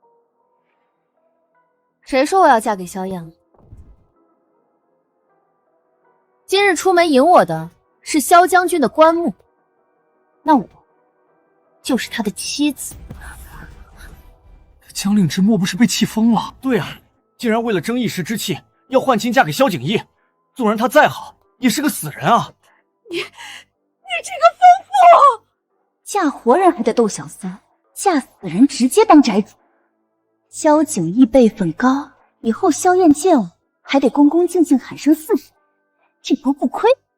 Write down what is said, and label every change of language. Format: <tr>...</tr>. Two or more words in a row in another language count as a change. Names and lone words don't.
<zh>誰說我要嫁給蕭燕了？今日出門迎我的是蕭將軍的棺木，那我就是他的妻子。江令芷莫不是被氣瘋了？對啊，竟然為了爭一時之氣，要換親嫁給蕭景義，縱然他再好，也是個死人啊！你這個瘋婦！嫁活人還得鬥小三，嫁死人直接當宅主。蕭景義輩分高，以後蕭燕見我還得恭恭敬敬喊聲四嬸，這波不虧。</zh>